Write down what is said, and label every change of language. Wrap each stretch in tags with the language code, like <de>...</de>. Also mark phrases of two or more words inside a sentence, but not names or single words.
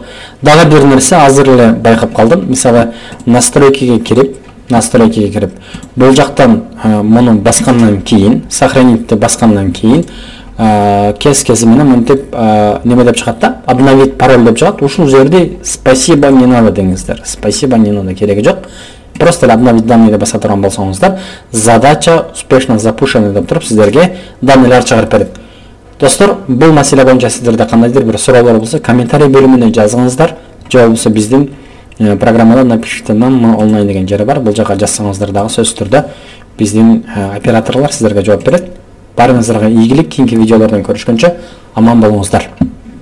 <ky>Дагы бир нерсе азыр эле байкап калдым. Мисалы, настройкиге кирип, бул жактан муну баскандан кийин, сохранитти баскандан кийин, кез менен мынтип неме деп чыгат да,</ky> <ru>обновить пароль</ru> <ky>деп чыгат. Ушул жерде</ky> <ru>спасибо не надо деңиздер. Спасибо не надо,</ru> <ky>кереги жок.</ky> <ru>Просто обновить данныйды</ru> <ky>баса турган болсоңуздар,</ky> <ru>задача успешно запущена</ru> <ky>деп туруп сиздерге данныйлар чыгарып берет. Достор, бул маселе боюнча сиздерде кандайдыр бир суроолор болсо, комментарий бөлүмүнө жазыңыздар. Же болбосо биздин программада</ky> <ru>напишите нам онлайн</ru> <ky>деген жери бар. Бул жака жазсаңыздар дагы сөзсүз түрдө биздин операторлор сиздерге жооп берет. Барыңыздарга ийгилик, кийинки видеолордон көрүшкөнчө аман болуңуздар.</ky>